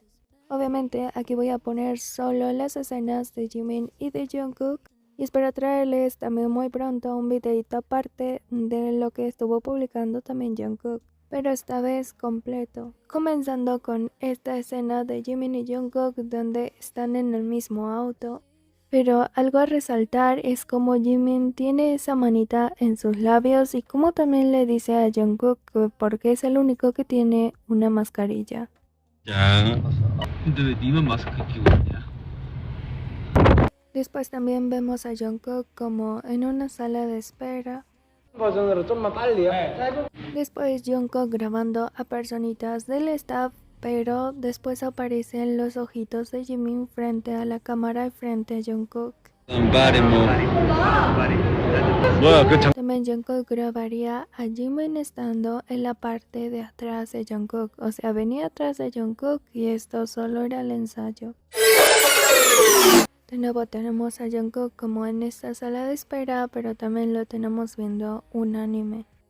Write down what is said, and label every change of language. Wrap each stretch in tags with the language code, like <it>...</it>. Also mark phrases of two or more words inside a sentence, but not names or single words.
<es>Obviamente aquí voy a poner solo las escenas de Jimin y de Jungkook, y espero traerles también muy pronto un videito aparte de lo que estuvo publicando también Jungkook, pero esta vez completo, comenzando con esta escena de Jimin y Jungkook donde están en el mismo auto. Pero algo a resaltar es como Jimin tiene esa manita en sus labios y como también le dice a Jungkook que porque es el único que tiene una mascarilla.</es> <ko>짠. 근데 왜 니만 마스크 끼고 있냐?</ko> <es>Después también vemos a Jungkook como en una sala de espera.</es> <ko>버전으로 좀만 빨리요.</ko> <es>Después Jungkook grabando a personitas del staff, pero después aparecen los ojitos de Jimin frente a la cámara y frente a Jungkook.</es> <en>Somebody move.</en> <ko>뭐야 그 장...</ko> <es>También Jungkook grabaría a Jimin estando en la parte de atrás de Jungkook, o sea, venía atrás de Jungkook y esto solo era el ensayo. De nuevo tenemos a Jungkook como en esta sala de espera, pero también lo tenemos viendo un anime.</es>